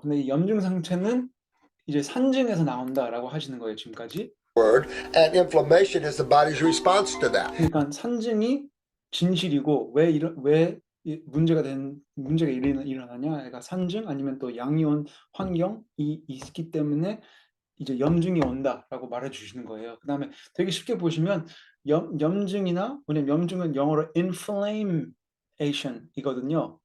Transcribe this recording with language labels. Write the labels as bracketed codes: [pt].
[ko] 근데 이 염증 상태는 이제 산증에서 나온다라고 하시는 거예요, 지금까지. [en] word, and inflammation is the body's response to that. [ko] 그러니까 산증이 진실이고 왜 문제가 일어나냐? 그러니까 산증 아니면 또 양이온 환경이 있기 때문에 이제 염증이 온다라고 말해 주시는 거예요. 그다음에 되게 쉽게 보시면 염증이나 왜냐면 염증은 영어로 inflammation이거든요.